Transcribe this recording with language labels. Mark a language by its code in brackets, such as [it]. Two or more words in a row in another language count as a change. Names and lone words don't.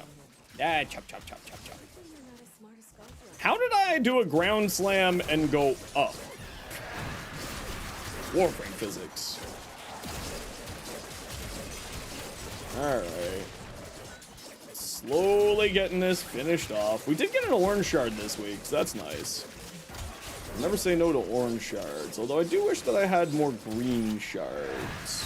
[en] Chop, chop, chop, chop, chop. How did I do a ground slam and go up? Warframe physics. Alright. Slowly getting this finished off. We did get an orange shard this week, so that's nice. I'll never say no to orange shards, although I do wish that I had more green shards.